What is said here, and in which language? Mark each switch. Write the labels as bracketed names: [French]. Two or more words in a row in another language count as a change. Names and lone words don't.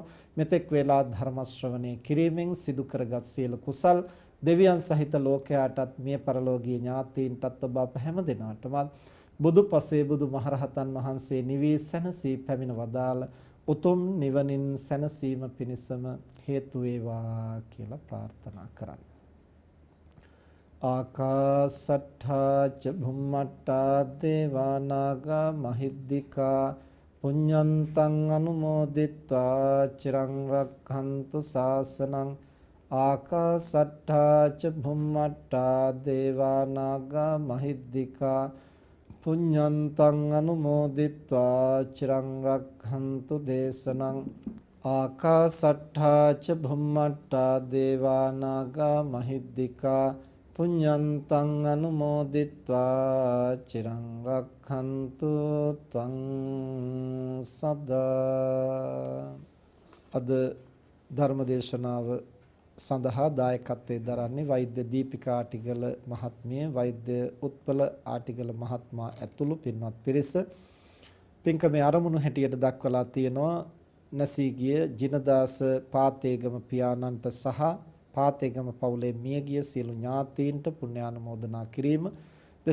[Sinhala] මෙතෙක් වේලා ධර්ම ශ්‍රවණය කිරීමෙන් සිදු කරගත් සියලු කුසල් දෙවියන් සහිත ලෝකයාටත් මිය පරලෝකීය ඥාතීන්ටත් ඔබ අප හැම දිනාටම බුදු පසේ බුදු මහරහතන් වහන්සේ නිවී සැනසී පැමිණ වදාළ උතුම් නිවනින් සැනසීම පිණිසම හේතු වේවා කියලා ප්‍රාර්ථනා කරන්න. [Pali] ආකාසට්ඨා ච භුම්මට්ඨා දේවා නාග මහිද්దికා පුඤ්ඤන්තං අනුමෝදිත්වා චිරං රක්ඛන්තු ශාසනං. ආකාසට්ඨා ච භුම්මට්ඨා දේවා නාග මහිද්దికා පුඤ්ඤන්තං අනුමෝදිත්වා චිරං රක්ඛන්තු දේශනං. ආකාසට්ඨා ච භුම්මට්ඨා දේවා නාග මහිද්దికා පුඤ්ඤන්තං අනුමෝදිත්වා චිරං රක්ඛන්තු ත්වං සදා. [Sinhala] අද ධර්මදේශනාව සඳහා දායකත්වයෙන් දරන්නේ වෛද්‍ය දීපිකා ආටිගල මහත්මිය, වෛද්‍ය උත්පල ආටිගල මහත්මයා ඇතුළු පින්වත් පිරිස. පින්කමේ ආරමුණු හැටියට දක්වලා තියෙනවා නැසී ගිය ජිනදාස පාතේගම පියාණන්ට සහ පාතේගම පවුලේ මියගිය සියලු ඥාතීන්ට පුණ්‍යානුමෝදනා කිරීම.